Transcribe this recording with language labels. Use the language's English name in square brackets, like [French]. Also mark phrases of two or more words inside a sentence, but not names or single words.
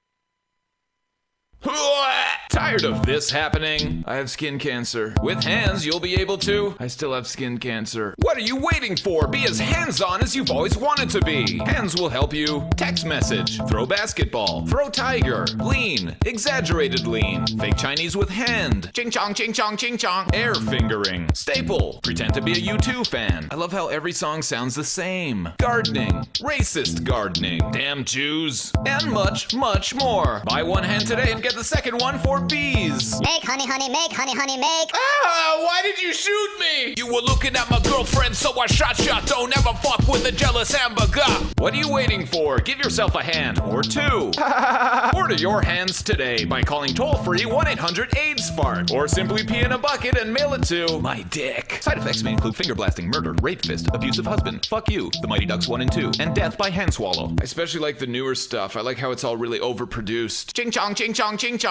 [English] Tired of this happening? I have skin cancer. With Hands, you'll be able to... I still have skin cancer. What are you waiting for? Be as hands-on as you've always wanted to be. Hands will help you text message, throw basketball, throw tiger, lean, exaggerated lean, fake Chinese with hand, ching-chong, ching-chong, ching-chong, air fingering, staple, pretend to be a U2 fan. I love how every song sounds the same. Gardening, racist gardening, damn Jews, and much, much more. Buy one hand today and get the second one for bees. Make honey, honey, make honey, honey, make. Ah, why did you shoot me? You were looking at my girlfriend, so I shot. Don't ever fuck with a jealous hamburger. What are you waiting for? Give yourself a hand or two. Order your hands today by calling toll-free 1-800-AIDS-FART or simply pee in a bucket and mail it to my dick. Side effects may include finger blasting, murder, rape fist, abusive husband, fuck you, the Mighty Ducks 1 and 2, and death by hand swallow. I especially like the newer stuff. I like how it's all really overproduced. Ching chong, ching chong, ching chong.